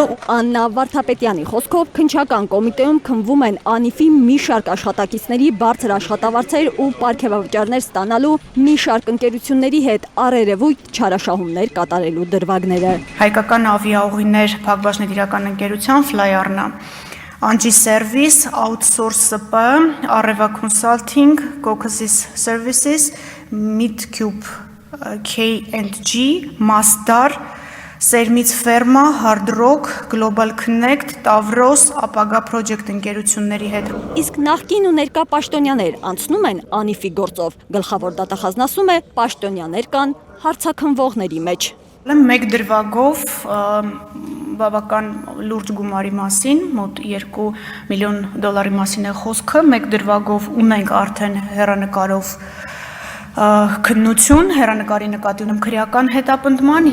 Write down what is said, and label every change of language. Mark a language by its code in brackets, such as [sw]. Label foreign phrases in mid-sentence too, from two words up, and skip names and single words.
[hy] Աննա Վարդապետյանի խոսքով քննչական կոմիտեում քննվում են անիֆի մի շարք աշխատակիցների բարձր աշխատավարձեր ու պարգևավճարներ ստանալու մի շարք ընկերությունների հետ առերևույթ չարաշահումներ կատարելու դրվագները։ Հայկական ավիաուղիներ Փակbaşնետիրական ընկերության Flyarna, Anji Service, Outsource SP, Areva Consulting, Caucasus Services, Midcube K&G, Masdar, Սերմից Ֆերմա, Hard Rock, Global Connect, Tavros, ապագա Project ընկերությունների հետ։ Իսկ նախկին ու ներկա պաշտոնյաներ անցնում են անիֆի գործով։ Գլխավոր դատախազն ասում է, պաշտոնյաներ կան հարցաքննվողների մեջ։ Մեկ դրվագով բավական լուրջ գումարի մասին, մոտ $2 միլիոն մասին է խոսքը, մեկ դրվագով ունենք արդեն հեռանկարով քննություն, հեռանկարի նկատի ունեմ քրեական հետապնդման։